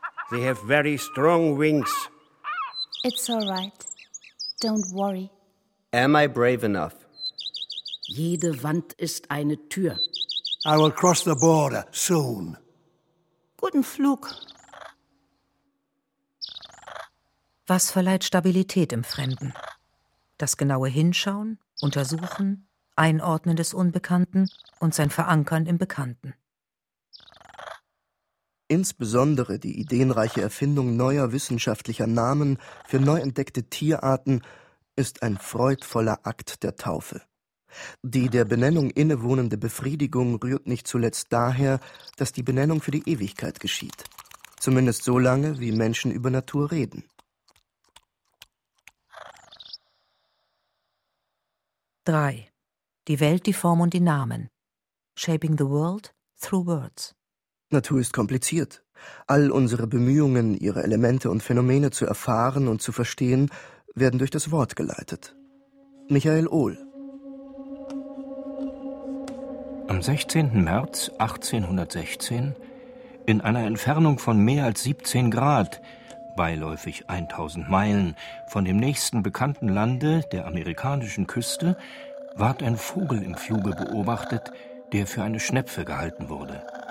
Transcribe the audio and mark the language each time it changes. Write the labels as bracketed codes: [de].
[en] They have very strong wings. It's all right. Don't worry. Am I brave enough? [de] Jede Wand ist eine Tür. [en] I will cross the border soon. [de] Guten Flug. Was verleiht Stabilität im Fremden? Das genaue Hinschauen, Untersuchen, Einordnen des Unbekannten und sein Verankern im Bekannten. Insbesondere die ideenreiche Erfindung neuer wissenschaftlicher Namen für neu entdeckte Tierarten ist ein freudvoller Akt der Taufe. Die der Benennung innewohnende Befriedigung rührt nicht zuletzt daher, dass die Benennung für die Ewigkeit geschieht. Zumindest so lange, wie Menschen über Natur reden. 3. Die Welt, die Form und die Namen. [en] Shaping the world through words. [de] Natur ist kompliziert. All unsere Bemühungen, ihre Elemente und Phänomene zu erfahren und zu verstehen, werden durch das Wort geleitet. Michael Ohl. Am 16. März 1816, in einer Entfernung von mehr als 17 Grad, beiläufig 1000 Meilen, von dem nächsten bekannten Lande, der amerikanischen Küste, ward ein Vogel im Fluge beobachtet, der für eine Schnepfe gehalten wurde.